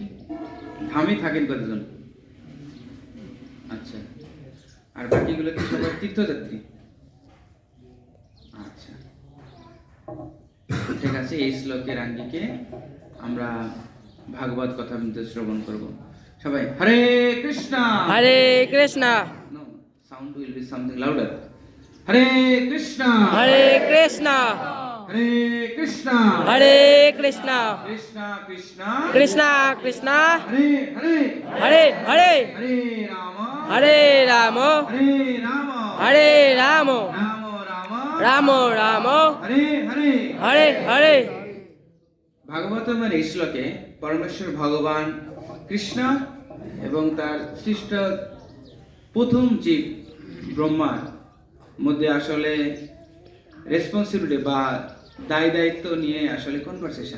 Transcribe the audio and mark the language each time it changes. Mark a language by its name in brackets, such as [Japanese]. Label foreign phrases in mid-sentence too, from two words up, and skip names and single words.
[Bangla] ধামে থাকেন কতজন? আচ্ছা, আর বাকিগুলো কি সবাই তীর্থযাত্রী? আচ্ছা, ঠিক আছে। এই শ্লোকের আঙ্গিকে আমরা ভাগবত কথা শ্রবণ করব। সবাই হরে কৃষ্ণা হরে কৃষ্ণা [English] No, sound will be something louder. [Bangla] Hare Krishna. হরে কৃষ্ণা Hare Krishna. হরে কৃষ্ণা Krishna Krishna. কৃষ্ণা কৃষ্ণা Hare Hare. হরে হরে Hare Rama. হরে রাম Hare Rama. হরে রাম Rama Rama. রাম রাম Hare Hare. হরে হরে। ভাগবতমের এই শ্লোকে পরমেশ্বর ভগবান কৃষ্ণ এবং তার সৃষ্ট প্রথম জীব ব্রহ্মার মধ্যে আসলে রেসপন্সিবিলিটি বা দায় দায়িত্ব নিয়ে আসলে কনভারসেশন।